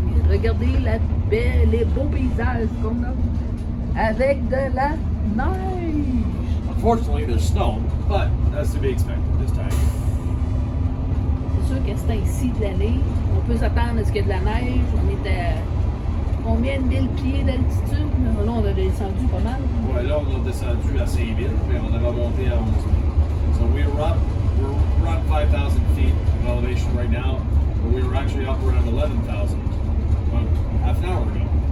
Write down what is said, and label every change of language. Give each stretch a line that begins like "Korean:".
French: Regardez les beaux paysages qu'on a avec de la neige.
English: Unfortunately, there's snow, but that's to be expected this time.
French: C'est sûr qu'à ce temps-ci de l'année, on peut s'attendre à ce qu'il y ait de la neige. On est à combien de 1000 pieds d'altitude? Là, on a descendu pas mal. Ouais, là, on a descendu à 5000, mais on avait monté à 11
English: 000. So we're around 5,000 feet of elevation right now, but we were actually up around 11,000 about half an hour ago.